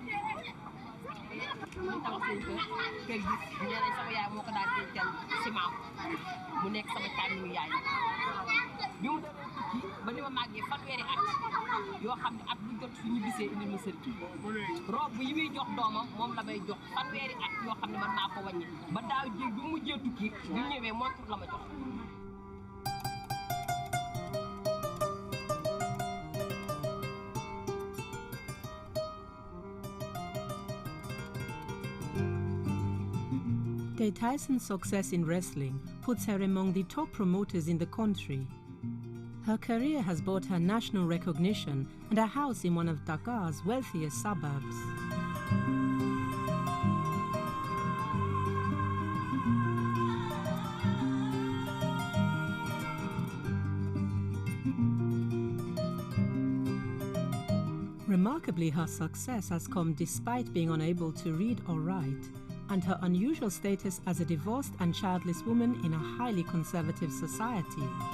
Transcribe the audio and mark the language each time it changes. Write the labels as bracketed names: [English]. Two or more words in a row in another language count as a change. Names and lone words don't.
[Wolof] mu tabax seen kër gi nee nañ sama yaay moo ko daan dencal ciment mu nekk sama càmmi yaay bi mu demee tukki ba ni ma màggee fanweeri at yoo xam ne at bu jot suñu gisee indil ma sër robe yi muy jox doomam moom la may jox fanweeri at yoo xam ne man naa ko wàññi ba daaw jéeg bi mu mujjee tukki bi mu ñëwee montre la ma jox. [English] Tay Tyson's success in wrestling puts her among the top promoters in the country. Her career has brought her national recognition and a house in one of Dakar's wealthiest suburbs. Remarkably, her success has come despite being unable to read or write, and her unusual status as a divorced and childless woman in a highly conservative society.